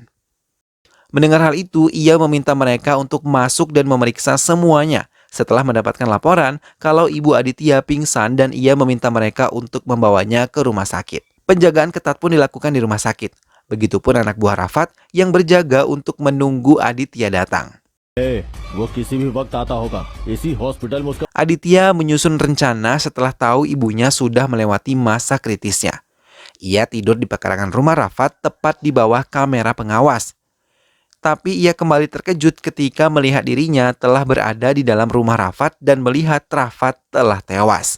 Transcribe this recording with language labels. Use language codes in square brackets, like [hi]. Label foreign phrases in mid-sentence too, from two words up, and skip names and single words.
[id] Mendengar hal itu, ia meminta mereka untuk masuk dan memeriksa semuanya. Setelah mendapatkan laporan kalau ibu Aditya pingsan dan ia meminta mereka untuk membawanya ke rumah sakit. Penjagaan ketat pun dilakukan di rumah sakit. Begitupun anak buah Rafat yang berjaga untuk menunggu Aditya datang. [hi] वो किसी भी वक्त आता होगा इसी हॉस्पिटल में उसका [id] Aditya menyusun rencana setelah tahu ibunya sudah melewati masa kritisnya. Ia tidur di pekarangan rumah Rafat tepat di bawah kamera pengawas. Tapi ia kembali terkejut ketika melihat dirinya telah berada di dalam rumah Rafat dan melihat Rafat telah tewas.